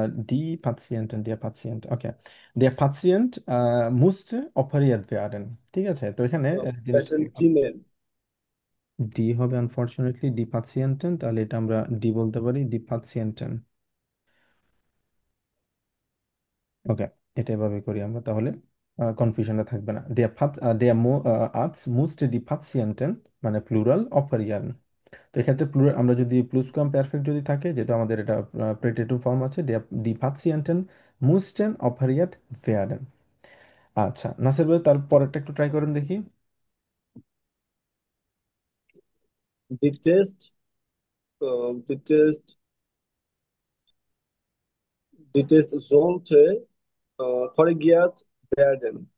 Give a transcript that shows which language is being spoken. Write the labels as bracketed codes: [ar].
[de] Die Patienten, der Patient, okay. Der Patient musste operiert werden। [bn] ঠিক আছে, তো এখানে জিনিসটা কি হবে? প্যাশেন্টিনের। ডি হবে আনফরচুনেটলি, ডি পাতিয়েন্টেন, তাহলে এটা আমরা ডি বলতে পারি, ডি পাতিয়েন্টেন। ওকে, এটা এভাবে করি আমরা, তাহলে কনফিউশনটা থাকবে না। [de] der Arzt musste die Patienten, [bn] মানে প্লুরাল অপারিয়ান। তো এক্ষেত্রে প্লুরাল আমরা যদি প্লুসকাম পারফেক্ট যদি থাকে, যেহেতু আমাদের এটা প্রেটেটিভ ফর্ম আছে, [de] die Patienten mussten operiert werden। [bn] আচ্ছা নাসির ভাই, তার পরেরটা একটু ট্রাই করেন দেখি। [de] দি টেস্ট দি টেস্ট দি টেস্ট sollte korrigiert werden।